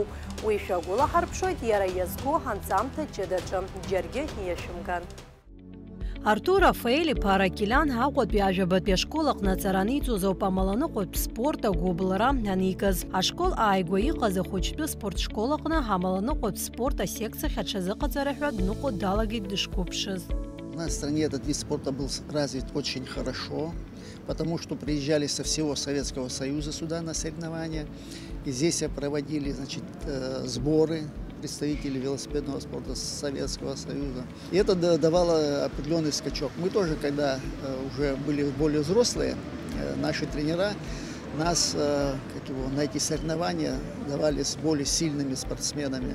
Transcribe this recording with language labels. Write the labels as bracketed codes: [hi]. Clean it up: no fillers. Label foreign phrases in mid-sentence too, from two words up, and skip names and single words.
[ab] Уи шәагәылаҳарԥшуеит иара иазку ҳанҵамҭа ҷыдаҿы, џьаргьы иашәымган. Артур Рафаел-иԥа Ҳаракелян Аҟәатәи ажәабатәи ашкол аҟны аҵара аниҵоз ауп амаланыҟәатә спорт агәыблра аникыз. Ашкол ааигәа иҟаз ахәыҷтәы спортшкол аҟны амаланыҟәатә спорт асекциахь аҽазыҟаҵара ҳәа дныҟәо далагеит дышқәыԥшыз. [ru] У нас в стране этот вид спорта был развит очень хорошо, потому что приезжали со всего Советского Союза сюда на соревнования. И здесь проводили, значит, сборы представителей велосипедного спорта Советского Союза. И это давало определенный скачок. Мы тоже, когда уже были более взрослые, наши тренера нас на эти соревнования давали с более сильными спортсменами.